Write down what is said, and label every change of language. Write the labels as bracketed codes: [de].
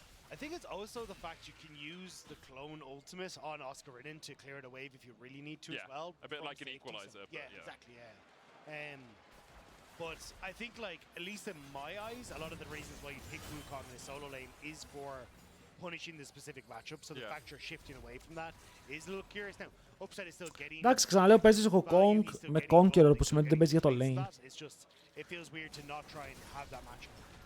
[en] I think it's also the fact you can use the clone ultimate on Oscar Ridden to clear the wave if you really need to as well. A bit like an equalizer. Yeah, exactly, yeah. But I think, like, at least in my eyes, a lot of the reasons why you pick Wukong in the solo lane is for punishing the specific matchup. So the fact you're shifting away from that is a little curious. Now, Upside is still getting... [el] Εντάξει, ξαναλέω, παίζεις Wukong με Conqueror, που σημαίνει ότι δεν παίζει για το lane. [en] It's just, it feels weird to not try and have that matchup.